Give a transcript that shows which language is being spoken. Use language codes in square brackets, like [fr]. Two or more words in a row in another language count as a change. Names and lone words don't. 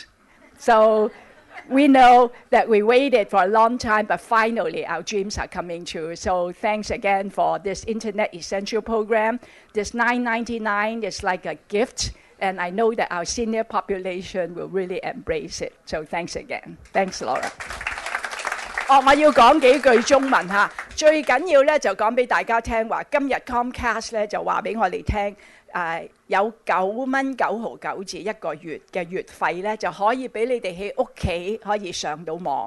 [en] So we know that we waited for a long time, but finally our dreams are coming true. So thanks again for this Internet Essential Program. This $9.99 is like a gift. And I know that our senior population will really embrace it. So thanks again. Thanks, Laura. [yue] 我要講幾句中文嚇，最緊要咧就講俾大家聽話，今日 Comcast 咧就話俾我哋聽，有9.99一個月嘅月費咧，就可以俾你哋喺屋企可以上到網。